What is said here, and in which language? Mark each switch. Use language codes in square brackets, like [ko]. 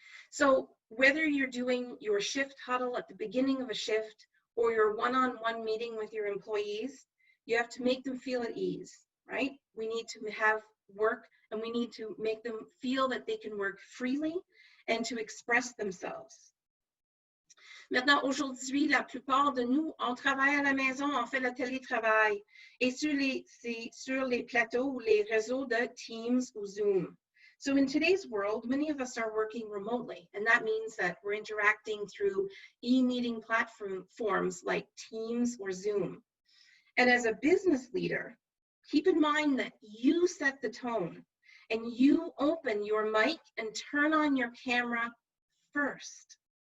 [en] So whether you're doing your shift huddle at the beginning of a shift or your one-on-one meeting with your employees, you have to make them feel at ease, right? We need to have work and we need to make them feel that they can work freely and to express themselves. [fr] Maintenant, aujourd'hui, la plupart de nous, on travaille à la maison, on fait le télétravail et sur les plateaux ou les réseaux de Teams ou Zoom. [en] So in today's world, many of us are working remotely, and that means that we're interacting through e-meeting platforms like Teams or Zoom. And as a business leader, keep in mind that you set the tone and you open your mic and turn on your camera first.